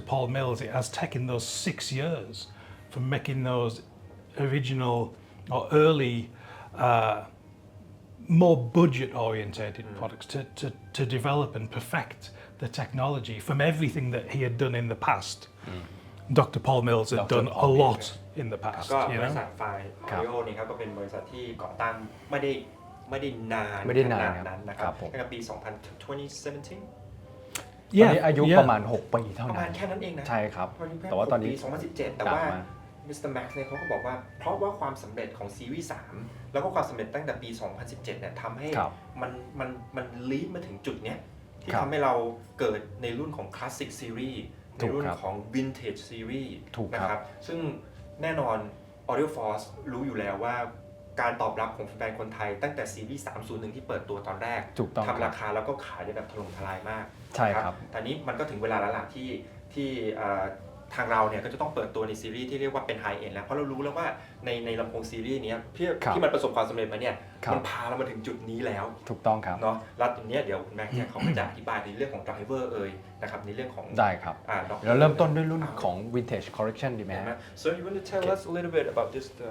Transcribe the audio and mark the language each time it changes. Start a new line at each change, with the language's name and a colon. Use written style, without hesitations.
English: Paul Mills, it has taken those 6 years from making those original or early, more budget-orientated products to develop and perfect the technology from everything that he had done in the past. Dr. Paul Mills had done a lot in the past.
Thai: ก็บริษัทFYNE Audio นี่ครับก็เป็นบริษัทที่ก่อตั้งไม่ได้นานขนาดนั้นนะครับตั้งแต่ปี 2017 ตอนนี้อายุประมาณ6 ปีเท่านั้น ประมาณแค่นั้นเองนะ ใช่ครับแต่ว่าตอนนี้ ปี 2017 แต่ว่า Mr. Max เนี่ยเขาก็บอกว่าเพราะว่าความสำเร็จของซีรีส์ 3 แล้วก็ความสำเร็จตั้งแต่ปี 2017 เนี่ยทำให้มันลีดมาถึงจุดเนี้ยที่ทำให้เราเกิดในรุ่นของ Classic Series ในรุ่นของ Vintage Series นะครับซึ่งแน่นอน Audio Force รู้อยู่แล้วว่าการตอบรับของแฟนคนไทยตั้งแต่ซีรีส์ 301 ที่เปิดตัวตอนแรกทำราคาแล้วก็ขายได้แบบถล่มทลายมาก ใช่ครับ แต่นี้มันก็ถึงเวลาแล้วล่ะที่ทางเราเนี่ยก็จะต้องเปิดตัวในซีรีส์ที่เรียกว่าเป็น High-End แล้วเพราะเรารู้แล้วว่าในลำโพงซีรีส์นี้ที่มันประสบความสำเร็จมาเนี่ยมันพาเรามาถึงจุดนี้แล้ว ถูกต้องครับ เนาะแล้วทีนี้เดี๋ยวคุณแม็กซ์เนี่ยเขาจะอธิบายในเรื่องของไดรเวอร์นะครับในเรื่องของ ได้ครับเราเริ่มต้นด้วยรุ่นของ Vintage Collection ดีไหมฮะ
English: So you want to tell us a little bit about this